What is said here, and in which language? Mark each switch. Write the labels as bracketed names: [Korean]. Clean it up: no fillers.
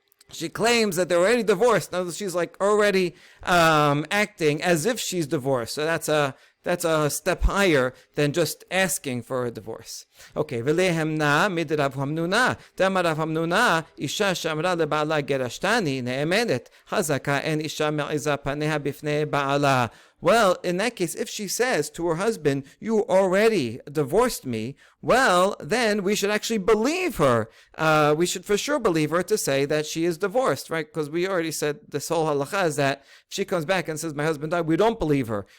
[English] She claims that they're already divorced. Now she's like already acting as if she's divorced. So that's That's a step higher than just asking for a divorce. [Hebrew] Okay, ולהמנה מדרב חמנונה, דאמר רב חמנונה, אישה שאמרה לבעלה גרשתני, נאמנת, חזקה אין אישה מעיזה פניה בפני בעלה. [English] Well, in that case, if she says to her husband, you already divorced me, well, then we should actually believe her. We should for sure believe her to say that she is divorced, right? Because we already said this whole halakha is that if she comes back and says, my husband died, we don't believe her.